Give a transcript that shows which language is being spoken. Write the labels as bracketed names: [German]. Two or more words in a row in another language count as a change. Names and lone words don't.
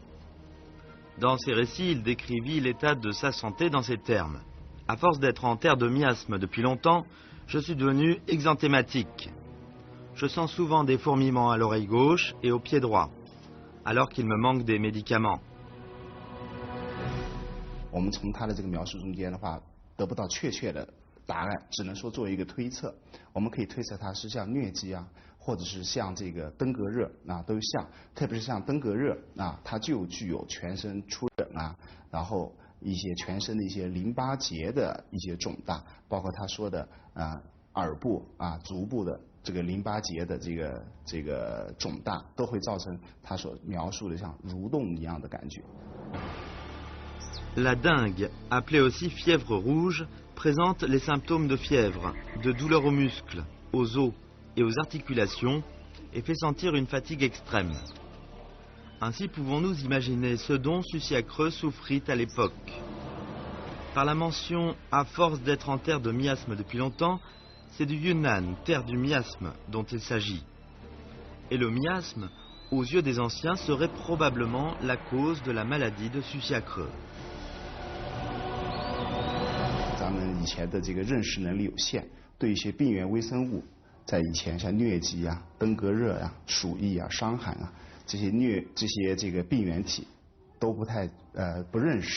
[French] Dans ses récits, il décrivit l'état de sa santé dans ces termes. À force d'être en terre de miasme depuis longtemps, je suis devenu exanthématique. Je sens souvent des fourmillements à l'oreille gauche et au pied droit, alors qu'il me manque des médicaments. [Chinese] 我们从他的这个描述中间的话，得不到确切的答案，只能说作为一个推测。我们可以推测他是像疟疾啊，或者是像这个登革热啊，都像，特别是像登革热啊，它就具有全身出疹啊，然后一些全身的一些淋巴结的一些肿大，包括他说的耳部啊、足部的这个淋巴结的这个肿大，都会造成他所描述的像蠕动一样的感觉。 [French] La dengue, appelée aussi fièvre rouge, présente les symptômes de fièvre, de douleur aux muscles, aux os et aux articulations et fait sentir une fatigue extrême. Ainsi pouvons-nous imaginer ce dont Susiakreu souffrit à l'époque. Par la mention « à force d'être en terre de miasme depuis longtemps », c'est du Yunnan, terre du miasme, dont il s'agit. Et le miasme, aux yeux des anciens, serait probablement la cause de la maladie de Susiakreu. [Chinese] 咱们以前的这个认识能力有限，对一些病原微生物，在以前像疟疾啊、登革热啊、鼠疫啊、伤寒啊这些这个病原体都不认识。